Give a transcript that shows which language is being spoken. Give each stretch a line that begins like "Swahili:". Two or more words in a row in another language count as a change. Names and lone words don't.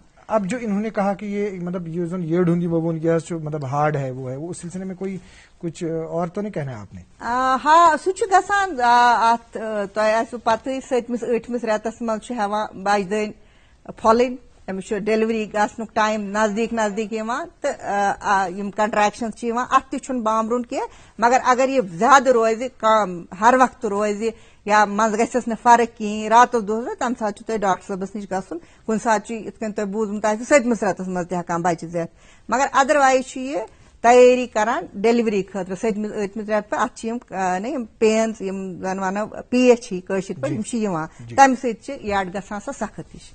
Urdu: اب جو انہوں نے کہا کہ یہ مطلب یہ زن یڑ ہوں وہ جو مطلب ہارڈ ہے وہ اس سلسلے میں کوئی کچھ اور تو نہیں کہنا ہے آپ نے
Kashmiri: ہاں سُہ چھُ گژھان اتھ تۄہہِ آسوٕ پتہٕ 7مِس 8مِس رٮ۪تس منٛز چھُ ہٮ۪وان بچہٕ پھۄلٕنۍ أمِس چھُ ڈیلوری گژھنُک ٹایم نزدیٖک یِوان تہٕ یِم کنٹریکشنز چھِ یِوان اتھ تہِ چھُنہٕ بامبرُن کینٛہہ مگر اگر یہِ زیادٕ روزِ ہر وقتہٕ روزِ یا منٛزٕ گژھٮ۪س نہٕ فرق کِہینۍ راتس دۄہس تمہِ ساتہٕ چھُ تۄہہِ ڈاکٹر صٲبس نِش گژھُن کُنہِ ساتہٕ چھُ یِتھ کٔنۍ تۄہہِ بوٗزمُت آسہِ 7مِس رٮ۪تس منٛز تہِ ہٮ۪کان بچہِ زٮ۪تھ مگر ادروایز چھُ یہِ تیٲری کران ڈیلوری خٲطرٕ 7مِس 8مِس رٮ۪تہٕ پٮ۪ٹھ اتھ چھِ یِم پینز یِم زن ونو پیچ ہی کٲشِر پٲٹھۍ یِم چھِ یِوان تمہِ سۭتۍ چھِ یڈ گژھان سۄ سخت ہِش